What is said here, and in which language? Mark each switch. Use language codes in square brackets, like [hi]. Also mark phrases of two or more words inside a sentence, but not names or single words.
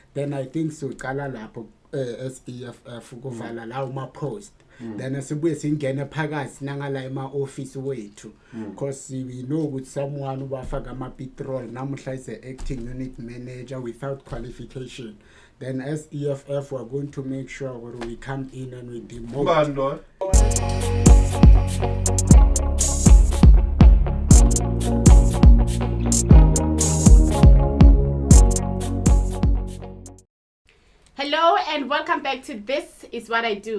[en] then I think so [zu] qala lapho [en] as EFF [zu] kuvala lawo ma post [en] then [zu] asibuye singene phakathi nangala ema office wethu [en] because we know with someone [zu] ubafaka ama petrol namuhla [en] is a acting unit manager without qualification. Then as EFF we're going to make sure where we come in and we demote. Hello and welcome back to This Is What I Do.